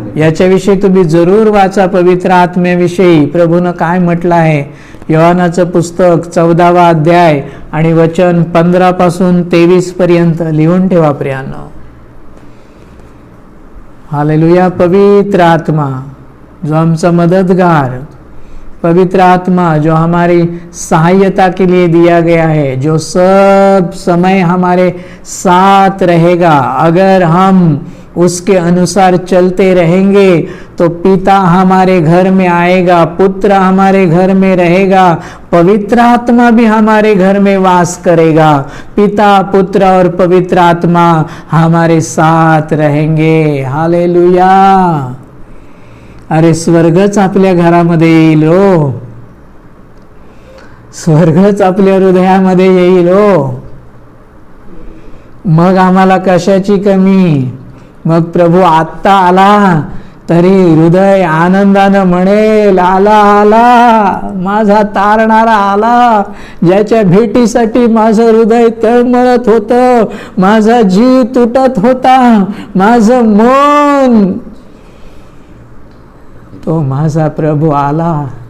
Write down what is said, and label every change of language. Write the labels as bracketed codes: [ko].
[mr] याच्याविषयी तुम्ही जरूर वाचा. पवित्र आत्म्याविषयी प्रभूनं काय म्हटलं आहे. योहानाचं पुस्तक 14वा अध्याय आणि वचन 15 पासून 23 पर्यंत लिहून ठेवा प्रियांनो. हालेलुया. पवित्र आत्मा जो आमचा मदतगार, [hi] पवित्र आत्मा जो हमारी सहायता के लिए दिया गया है, जो सब समय हमारे साथ रहेगा, अगर हम उसके अनुसार चलते रहेंगे तो पिता हमारे घर में आएगा, पुत्र हमारे घर में रहेगा, पवित्र आत्मा भी हमारे घर में वास करेगा। पिता, पुत्र और पवित्र आत्मा हमारे साथ रहेंगे। हालेलुया। [mr] अरे स्वर्गच आपल्या घरामध्ये येईल हो, स्वर्गच आपल्या हृदयामध्ये येईल हो। मग आम्हाला कशाची कमी? मग प्रभू आत्ता आला तरी हृदय आनंदानं म्हणेल, आला आला माझा तारणारा आला, ज्याच्या भेटीसाठी माझं हृदय तळमळत होतं, माझा जीव तुटत होता, माझं मन, तो माझा प्रभू आला।